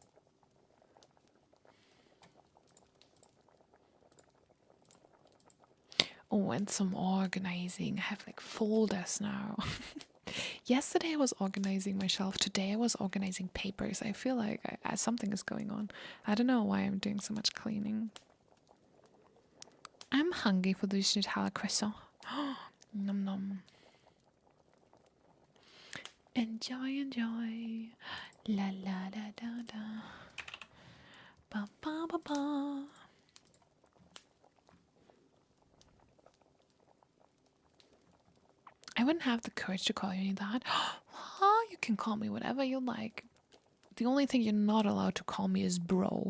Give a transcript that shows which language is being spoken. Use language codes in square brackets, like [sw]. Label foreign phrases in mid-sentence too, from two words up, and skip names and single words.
[en] Oh, and some organizing. I have like folders now. Yesterday I was organizing my shelf. Today I was organizing papers. I feel like something is going on. I don't know why I'm doing so much cleaning. I'm hungry for this Nutella croissant. Nom nom. Enjoy, enjoy. La la da da da. Ba ba ba ba. I wouldn't have the courage to call you that. Oh, you can call me whatever you like. The only thing you're not allowed to call me is bro.